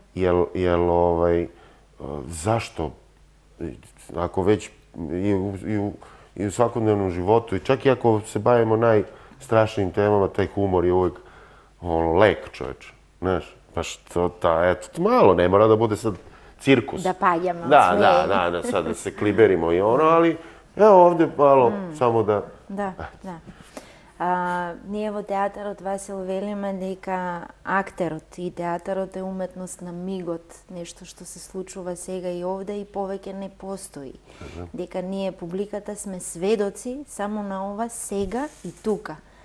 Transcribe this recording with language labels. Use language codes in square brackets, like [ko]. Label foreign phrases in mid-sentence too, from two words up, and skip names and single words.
[sr] Jer, zašto, ako već i u svakodnevnom životu, i čak i ako se bavimo najstrašnijim temama, taj humor je uvek lek, čoveče, znaš, baš to, eto, malo, ne mora da bude sad cirkus. Da paljamo od smeja. Da, sad da se kliberimo i ali evo ovde malo, samo da... Da. [mk] Ние во театарот Васил велиме дека актерот и театарот е уметност на мигот, нешто што се случува сега и овде и повеќе не постои. Дека ние, публиката, сме сведоци само на ова сега и тука.